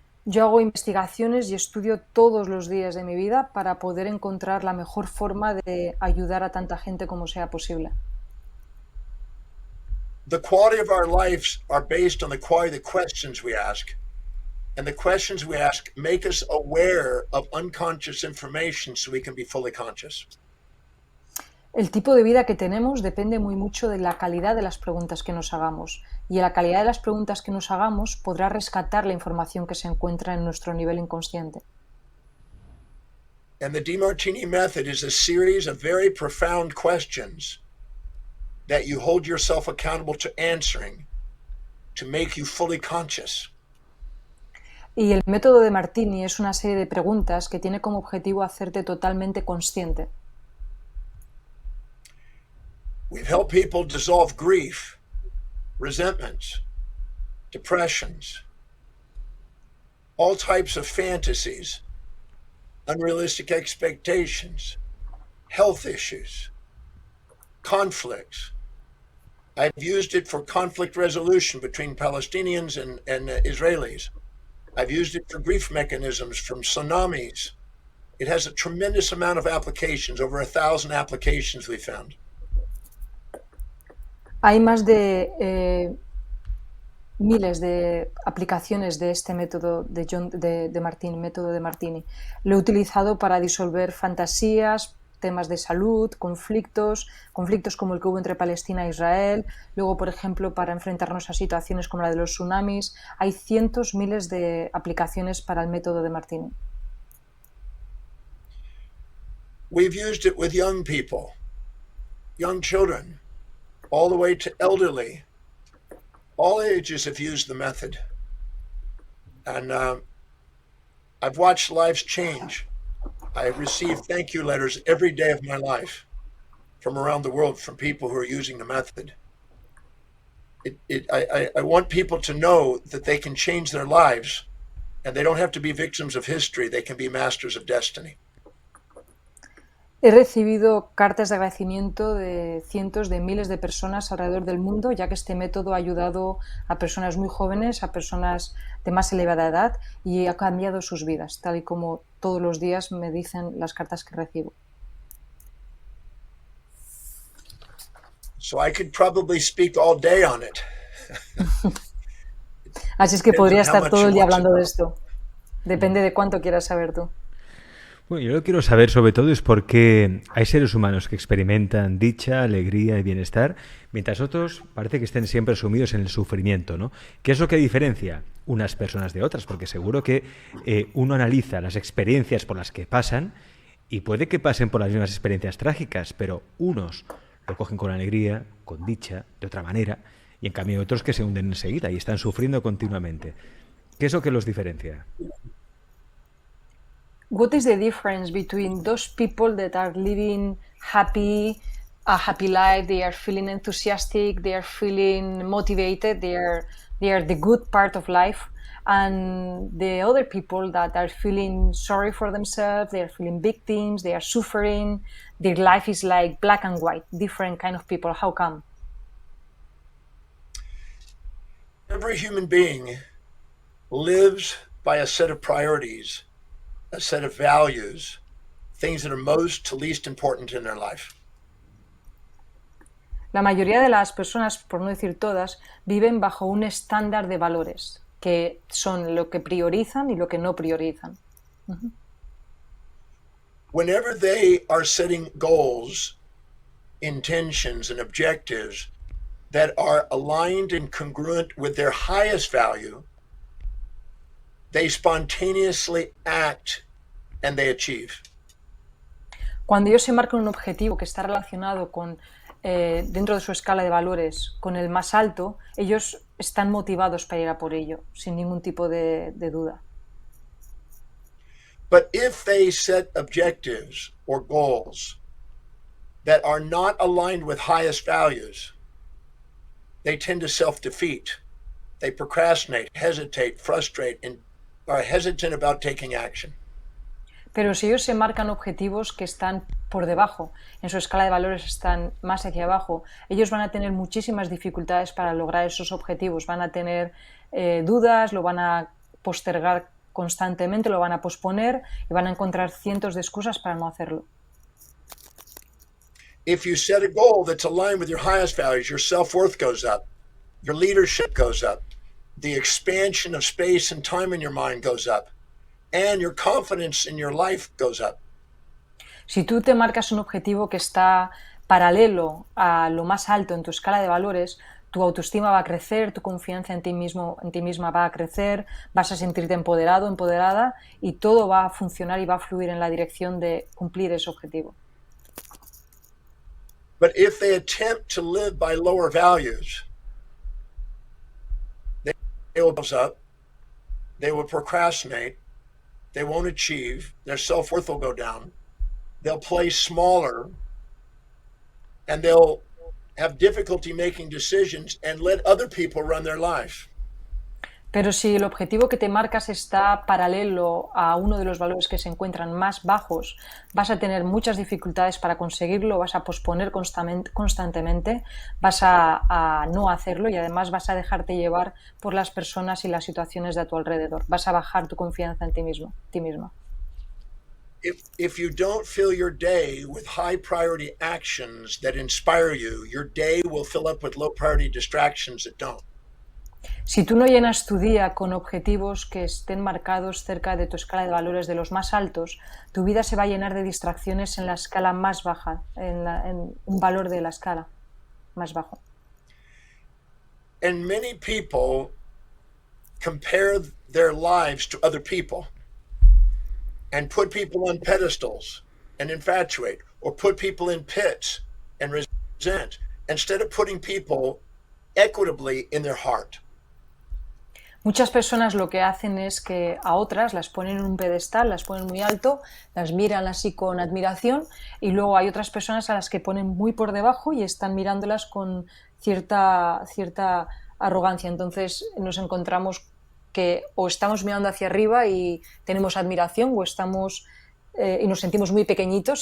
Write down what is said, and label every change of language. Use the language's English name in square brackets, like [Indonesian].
[Spanish] yo hago investigaciones y estudio todos los días de mi vida para poder encontrar la mejor forma de ayudar a tanta gente como sea posible. [English] The quality of our lives are based on the quality of the questions we ask. And the questions we ask make us aware of unconscious information so we can be fully conscious. [Spanish] El tipo de vida que tenemos depende muy mucho de la calidad de las preguntas que nos hagamos. Y la calidad de las preguntas que nos hagamos podrá rescatar la información que se encuentra en nuestro nivel inconsciente. [English] And the D Martini Method is a series of very profound questions that you hold yourself accountable to answering to make you fully conscious. [Spanish] Y el método de Martini es una serie de preguntas que tiene como objetivo hacerte totalmente consciente. [English] We've helped people dissolve grief, resentments, depressions, all types of fantasies, unrealistic expectations, health issues, conflicts. I've used it for conflict resolution between Palestinians and Israelis. I've used it for grief mechanisms from tsunamis. It has a tremendous amount of applications, over 1,000 applications we found. [Spanish] Hay más de miles de aplicaciones de este método de Martini, método de Martini. Lo he utilizado para disolver fantasías, temas de salud, conflictos como el que hubo entre Palestina e Israel, luego, por ejemplo, para enfrentarnos a situaciones como la de los tsunamis. Hay cientos, miles de aplicaciones para el método de Martini. [English] We've used it with young people, young children, all the way to elderly. All ages have used the method. And I've watched lives change. I receive thank you letters every day of my life from around the world from people who are using the method. I want people to know that they can change their lives and they don't have to be victims of history. They can be masters of destiny. [Spanish] He recibido cartas de agradecimiento de cientos de miles de personas alrededor del mundo, ya que este método ha ayudado a personas muy jóvenes, a personas de más elevada edad y ha cambiado sus vidas, tal y como todos los días me dicen las cartas que recibo. [English] So I could probably speak all day on it. [Spanish] Así es que podría estar todo el día hablando de esto. Depende de cuánto quieras saber tú. Bueno, yo lo que quiero saber sobre todo es por qué hay seres humanos que experimentan dicha, alegría y bienestar, mientras otros parece que estén siempre sumidos en el sufrimiento, ¿no? ¿Qué es lo que diferencia unas personas de otras? Porque seguro que uno analiza las experiencias por las que pasan y puede que pasen por las mismas experiencias trágicas, pero unos lo cogen con alegría, con dicha, de otra manera, y en cambio otros que se hunden enseguida y están sufriendo continuamente. ¿Qué es lo que los diferencia? [English] What is the difference between those people that are living a happy life, they are feeling enthusiastic, they are feeling motivated, they are the good part of life, and the other people that are feeling sorry for themselves, they are feeling victims, they are suffering, their life is like black and white, different kind of people? How come? Every human being lives by a set of priorities, a set of values, things that are most to least important in their life. [Spanish] La mayoría de las personas, por no decir todas, viven bajo un estándar de valores, que son lo que priorizan y lo que no priorizan. [English] Whenever they are setting goals, intentions, and objectives that are aligned and congruent with their highest value, they spontaneously act and they achieve. [Spanish] Cuando ellos se marcan un objetivo que está relacionado con, dentro de su escala de valores, con el más alto, ellos están motivados para ir a por ello, sin ningún tipo de duda. [English] But if they set objectives or goals that are not aligned with highest values, they tend to self-defeat. They procrastinate, hesitate, frustrate, and are hesitant about taking action. [Spanish] Pero si ellos se marcan objetivos que están por debajo, en su escala de valores están más hacia abajo, ellos van a tener muchísimas dificultades para lograr esos objetivos. Van a tener dudas, lo van a postergar constantemente, lo van a posponer y van a encontrar cientos de excusas para no hacerlo. [English] If you set a goal that's aligned with your highest values, your self-worth goes up, your leadership goes up, the expansion of space and time in your mind goes up, and your confidence in your life goes up. [Spanish] Si tú te marcas un objetivo que está paralelo a lo más alto en tu escala de valores, tu autoestima va a crecer, tu confianza en ti mismo, en ti misma va a crecer, vas a sentirte empoderado, empoderada y todo va a funcionar y va a fluir en la dirección de cumplir ese objetivo. [English] But if they attempt to live by lower values, they will close up, they will procrastinate, they won't achieve, their self-worth will go down, they'll play smaller, and they'll have difficulty making decisions and let other people run their life. [Spanish] Pero si el objetivo que te marcas está paralelo a uno de los valores que se encuentran más bajos, vas a tener muchas dificultades para conseguirlo, vas a posponer constantemente, vas a no hacerlo y además vas a dejarte llevar por las personas y las situaciones de a tu alrededor. Vas a bajar tu confianza en ti mismo, ti misma. [English] If you don't fill your day with high priority actions that inspire you, your day will fill up with low priority distractions that don't. [Spanish] Si tú no llenas tu día con objetivos que estén marcados cerca de tu escala de valores de los más altos, tu vida se va a llenar de distracciones en la escala más baja, en un valor de la escala más bajo. [English] And many people compare their lives to other people and put people on pedestals and infatuate, or put people in pits and resent, instead of putting people equitably in their heart. [Spanish] Muchas personas lo que hacen es que a otras las ponen en un pedestal, las ponen muy alto, las miran así con admiración y luego hay otras personas a las que ponen muy por debajo y están mirándolas con cierta arrogancia. Entonces nos encontramos que o estamos mirando hacia arriba y tenemos admiración o estamos y nos sentimos muy pequeñitos.